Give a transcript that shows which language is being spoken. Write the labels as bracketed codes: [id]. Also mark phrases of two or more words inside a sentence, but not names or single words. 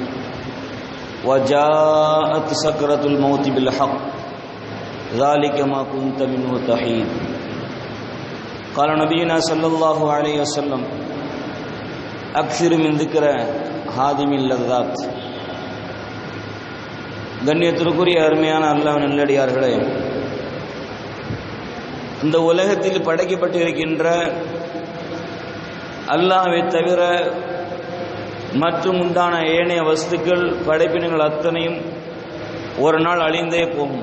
[ar] وجاءت سكرة الموت بالحق ذلك ما كنت منه تحيد. قال نبينا صلى الله عليه وسلم: أكثر من ذكر هادم اللذات. [ta] கண்ணியத்திற்குரிய அருமையான அல்லாஹ் நல்லடியார்களே, இந்த உலகத்தில் படைக்கப்பட்டிருக்கின்ற அல்லாஹ்வை தவிர மற்றும் உண்டான ஏனைய வஸ்துக்கள் படைப்பினங்கள் அத்தனையும் ஒரு நாள் அழிந்தே போகும்.